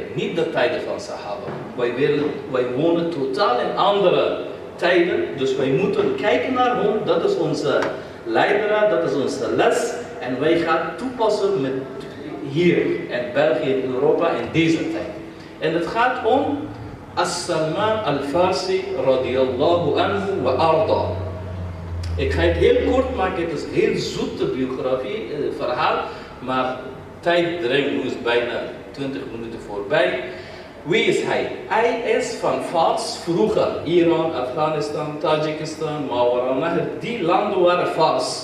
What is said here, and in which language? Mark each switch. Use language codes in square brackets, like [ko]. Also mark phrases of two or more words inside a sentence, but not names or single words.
[nl] Niet de tijden van Sahaba. Wij wonen totaal in andere tijden. Dus wij moeten kijken naar hun. Dat is onze leidraad, dat is onze les. En wij gaan toepassen met hier in België, in Europa, in deze tijd. En het gaat om As-Salman al-Farsi [ar] radiyallahu anhu wa arda. [nl] Ik ga het heel kort maken, het is een heel zoete biografie, verhaal, maar tijd dringt, nu is bijna 20 minuten voorbij. Wie is hij? Hij is van Fars, vroeger Iran, Afghanistan, Tajikistan, Waarom, die landen waren Fars.